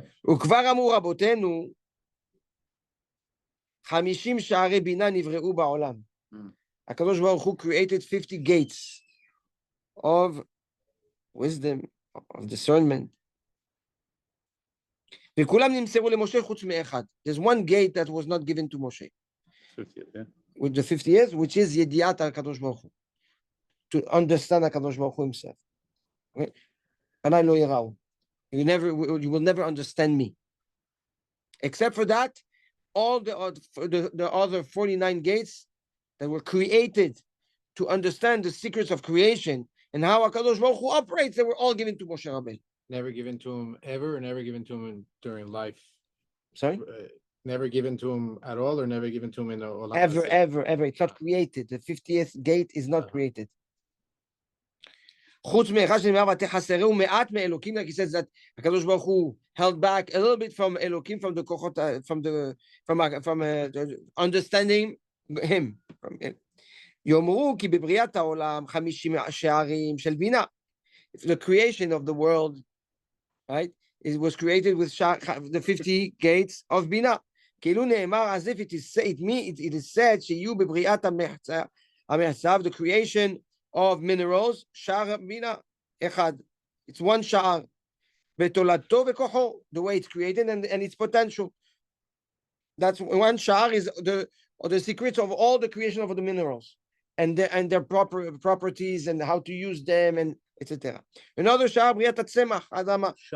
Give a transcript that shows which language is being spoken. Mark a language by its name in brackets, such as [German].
[Hebrew] וכבר אמרו רבותינו, 50 שערי בינה נבראו בעולם. [English] הקדוש ברוך הוא created 50 gates of wisdom, of discernment. [Hebrew] וכולם נמסרו למשה חוץ מאחד. [English] There's one gate that was not given to Moshe. 50, yeah. With the 50 years, which is ידיעת הקדוש ברוך הוא. To understand הקדוש ברוך הוא himself. Okay? [Hebrew] פניי לא יראו. [English] You will never understand me. Except for that, all the other 49 gates that were created to understand the secrets of creation and how HaKadosh Baruch Hu operates, they were all given to Moshe Rabbeinu. Never given to him ever, or never given to him during life. Sorry? Never given to him at all, or never given to him in the Olam Ever, Hazeh? ever, ever. It's not created. The 50th gate is not created. [Hebrew] חוץ מאחד שנאמר ותחסרהו מעט מאלוקים, [English] like he says that הקדוש ברוך הוא held back a little bit from אלוקים, from the כוחות, from understanding him. [Hebrew] יאמרו כי בבריאת העולם 50 שערים של בינה. [English] The creation of the world, right? It was created with the 50 gates of בינה. [Hebrew] כאילו נאמר, [English] as if it is said [Hebrew] שיהיו בבריאת המחצב, [English] the creation of minerals, [Hebrew] שער בינה אחד. [English] It's one שער. [Hebrew] בתולדתו וכוחו, [English] the way it's created and its potential. That's one שער is the secrets of all the creation of the minerals and their properties and how to use them and etc. [Hebrew] Another שער בריאת הצמח, האדמה.